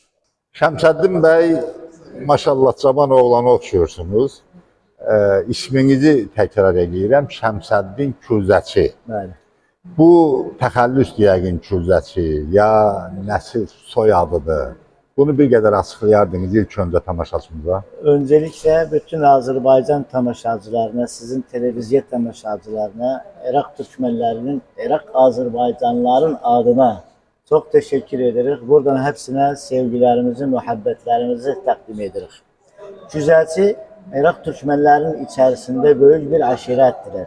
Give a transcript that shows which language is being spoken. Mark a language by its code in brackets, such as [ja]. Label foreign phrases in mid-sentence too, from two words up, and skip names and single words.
[az] Şəmsəddin bəy, maşallah, cavan oğlana oxşuyorsunuz. İsminizi təkrar edirəm, Şəmsəddin Kürzəçi. Bəli. Bu təxəllüs yəqin Kürzəçi, ya nəsil soyadıdır. Bunu bir qədər açıqlayardınız ilk öncə tamaşaçımıza. [tr] Öncelikle bütün Azerbaycan tamaşacılarına, sizin televizyon tamaşacılarına, Irak Türkmenlerinin, Irak Azerbaycanlıların adına Çok teşekkür ederiz. Buradan hepsine sevgilerimizi, muhabbetlerimizi takdim ederiz. Güzelçi, Irak Türkmenlerin içerisinde büyük bir aşirettiler.